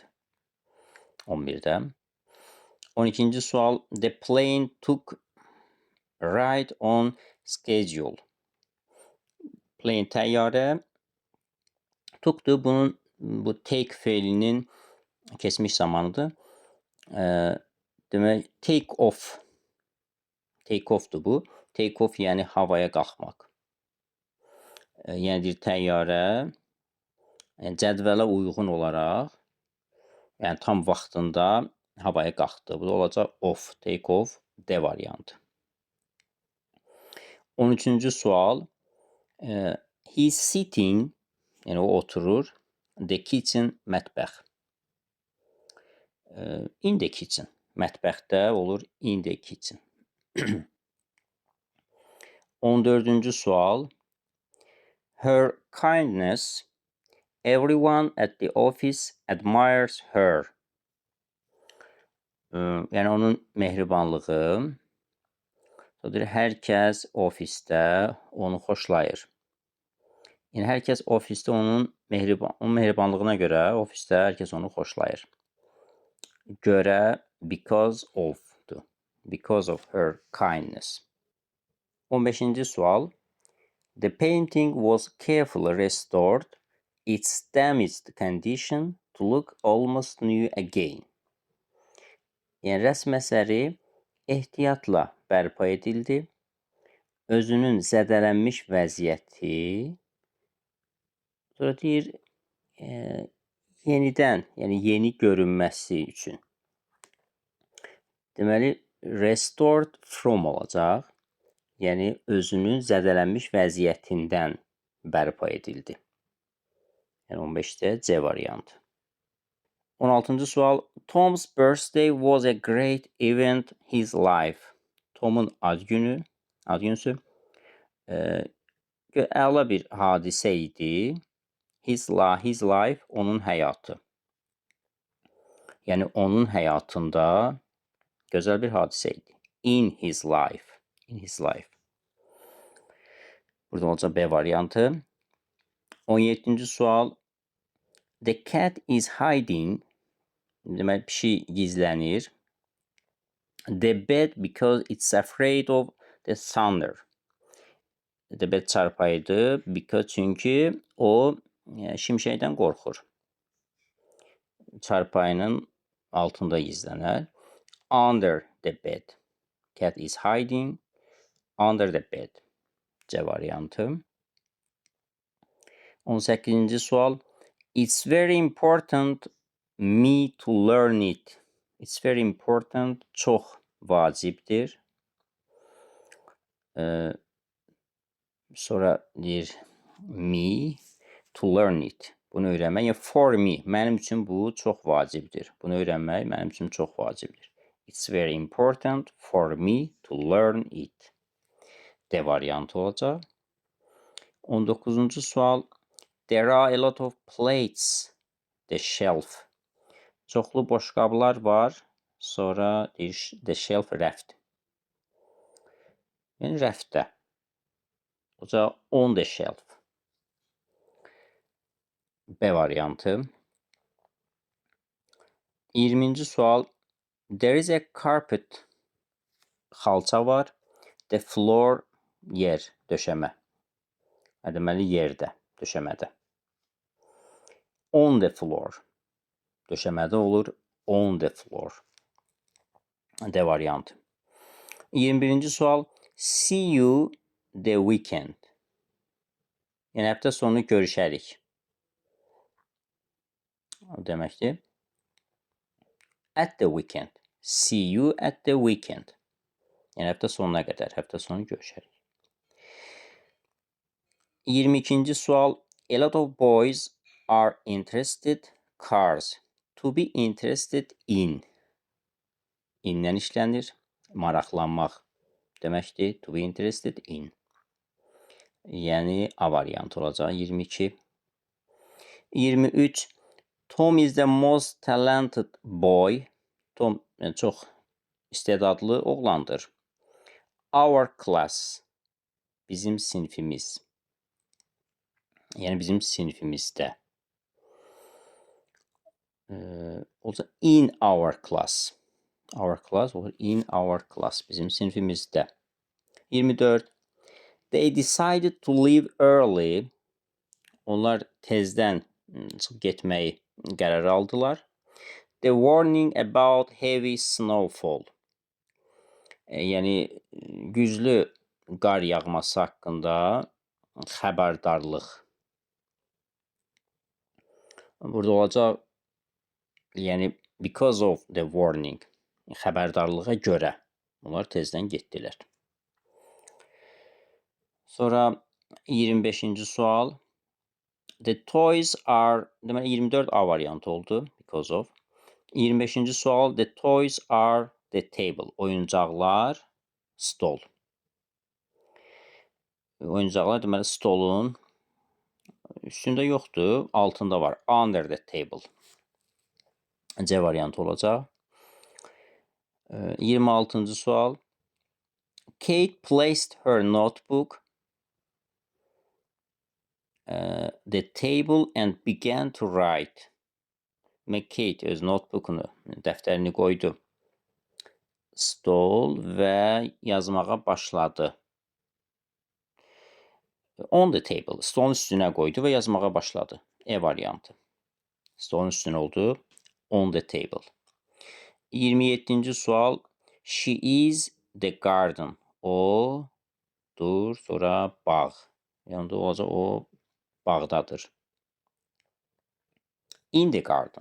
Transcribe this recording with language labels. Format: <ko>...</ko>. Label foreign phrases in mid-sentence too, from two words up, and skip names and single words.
<az>11-də. 12-ci sual.</az> <en>The plane took right on schedule.</en> <az>Plane təyyarə. Took'dur. Bu take feilinin keçmiş zamanıdır. Demək,</az> <en>take off. Take off'dur</en> <az>bu.</az> <en>Take off</en> <az>yəni havaya qalxmaq. Yəni deyir, təyyarə cədvələ uyğun olaraq, yəni tam vaxtında havaya qalxdı. Bu da olacaq</az> <en>off, take off,</en> <az>D variantı. 13-cü sual.</az> <en>He's sitting,</en> <az>yəni o oturur,</az> <en>the kitchen,</en> <az>mətbəx.</az> <en>In the kitchen. Mətbəxdə olur in the kitchen.</en> <az>14-cü sual.</az> <en>Her kindness, everyone at the office admires her.</en> <az>Yəni onun mehribanlığı, hər kəs ofisdə onu xoşlayır. Yəni hər kəs ofisdə onun mehribanlığına görə ofisdə hər kəs onu xoşlayır. Görə</az> <en>because of-dur. Because of her kindness.</en> <az>15-ci sual.</az> <en>The painting was carefully restored, its damaged condition to look almost new again.</en> <az>Yəni rəsm əsəri ehtiyatla bərpa edildi. Özünün zədələnmiş vəziyyəti, sonra deyir, yenidən, yəni yeni görünməsi üçün. Deməli,</az> <en>restored from olacaq.</en> <az>Yəni, özünün zədələnmiş vəziyyətindən bərpa edildi. Yəni, 15-də C variantı. 16-cı sual.</az> <en>Tom's birthday was a great event his life.</en> <az>Tomun ad günüsü əla bir hadisə idi.</az> <en>His life,</en> <az>onun həyatı. Yəni, onun həyatında gözəl bir hadisə idi.</az> <en>In his life.</en> <az>Burada olacaq B variantı. 17-ci sual.</az> <en>The cat is hiding.</en> <az>Demək, pişik gizlənir.</az> <en>The bed because it's afraid of the thunder. The bed çarpayıdır.</en> <az>Because çünki o şimşəkdən qorxur. Çarpayının altında gizlənər.</az> <en>Under the bed. Cat is hiding under the bed.</en> <az>C variantı. 18-ci sual.</az> <en>It's very important me to learn it. It's very important,</en> <az>çox vacibdir. Sonra deyir,</az> <en>me to learn it.</en> <az>Bunu öyrənmək, yəni</az> <en>for me,</en> <az>mənim üçün bu çox vacibdir. Bunu öyrənmək mənim üçün çox vacibdir.</az> <en>It's very important for me to learn it.</en> <az>D variantı olacaq. 19-cu sual.</az> <en>There are a lot of plates, the shelf.</en> <az>Çoxlu boşqablar var. Sonra deyir,</az> <en>the shelf,</en> <az>rəft. Yəni rəftdə. Olacaq</az> <en>on the shelf.</en> <az>B variantı. 20-ci sual.</az> <en>There is a carpet.</en> <az>Xalça var.</az> <en>The floor</en> <az>yer, döşəmə. Deməli yerdə, döşəmədə.</az> <en>On the floor.</en> <az>Döşəmədə olur</az> <en>on the floor.</en> <az>D variantı. 21-ci sual.</az> <en>See you the weekend.</en> <az>Yəni həftə sonu görüşərik. O deməkdir.</az> <en>At the weekend. See you at the weekend.</en> <az>Yəni həftə sonuna qədər, həftə sonu görüşərik. 22-ci sual.</az> <en>A lot of boys are interested cars. To be interested in.</en> <az>İndən işlənir. Maraqlanmaq deməkdir.</az> <en>To be interested in.</en> <az>Yəni A variantı olacaq. 22. 23.</az> <en>Tom is the most talented boy.</en> <az>Tom çox istedadlı oğlandır.</az> <en>Our class.</en> <az>Bizim sinfimiz. Yəni bizim sinfimizdə.</az> <en>Olacaq in our class. Our class olur in our class.</en> <az>Bizim sinfimizdə. 24.</az> <en>They decided to leave early.</en> <az>Onlar tezdən çıxıb getməyi qərar aldılar.</az> <en>The warning about heavy snowfall.</en> <az>Yəni güclü qar yağması haqqında xəbərdarlıq. Burada olacaq, yəni</az> <en>because of the warning,</en> <az>xəbərdarlığa görə onlar tezdən getdilər. Sonra 25-ci sual.</az> <en>The toys are,</en> <az>deməli 24 A variantı oldu,</az> <en>because of.</en> <az>25-ci sual.</az> <en>The toys are the table.</en> <az>Oyuncaqlar stol. Oyuncaqlar deməli stolun üstündə yoxdur, altında var.</az> <en>Under the table.</en> <az>C variantı olacaq. 26-cı sual.</az> <en>Kate placed her notebook the table and began to write.</en> <az>Kate öz notebookunu, dəftərini qoydu stol və yazmağa başladı.</az> <en>On the table.</en> <az>Stolun üstünə qoydu və yazmağa başladı. E variantı. Stolun üstünə oldu.</az> <en>On the table.</en> <az>27-ci sual.</az> <en>She is the garden.</en> <az>O dur, sonra bağ. Yəni olacaq o bağdadır.</az> <en>In the garden.</en>